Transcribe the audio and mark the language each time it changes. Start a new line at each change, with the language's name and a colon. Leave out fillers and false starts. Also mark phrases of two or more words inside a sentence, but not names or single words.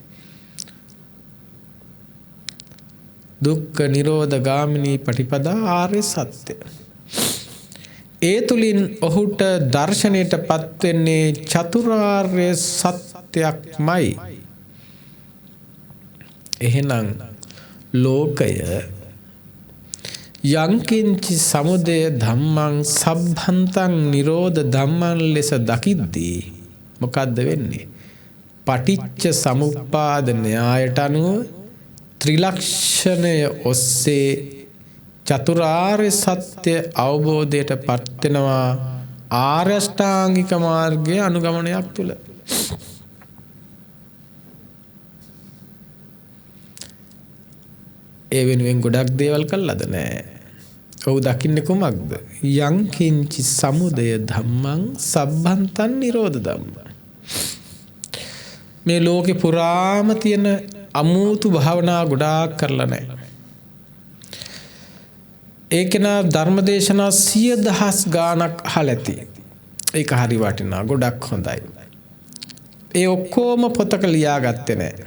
Pali: දුක්ඛ නිරෝධ ගාමිනී පටිපදා
Sinhala: ආර්ය සත්‍ය. ඒ තුලින් ඔහුට දර්ශනයටපත් වෙන්නේ චතුරාර්ය සත්‍යයක්මයි. එහෙනම් ලෝකය
Pali: යංකින්චි සමුදය ධම්මං සබ්බන්තං නිරෝධ ධම්මං
Sinhala: ලෙස දකිද්දී මොකද්ද වෙන්නේ? පටිච්ච සමුප්පාද න්‍යායට අනුව ත්‍රිලක්ෂණය ඔස්සේ චතුරාර්ය සත්‍ය අවබෝධයට පත් වෙනවා ආර්ය අෂ්ටාංගික මාර්ගයේ අනුගමනයක් තුල. ඒ වෙනුවෙන් ගොඩක් දේවල් කළාද නැහැ. ඔව් දකින්නේ කොමක්ද?
Pali: යං කිංචි සමුදය ධම්මං සබ්බන්තං නිරෝධ ධම්මං.
Sinhala: මේ ලෝකේ පුරාම තියෙන අමුතු භාවනා ගොඩාක් කරලා නැහැ. ඒක නා ධර්මදේශනා 100,000 ගාණක් අහලා ඇති. ඒක හරි වටිනා ගොඩක් හොඳයි. ඒ ඔක්කොම පොතක ලියාගත්තේ නැහැ.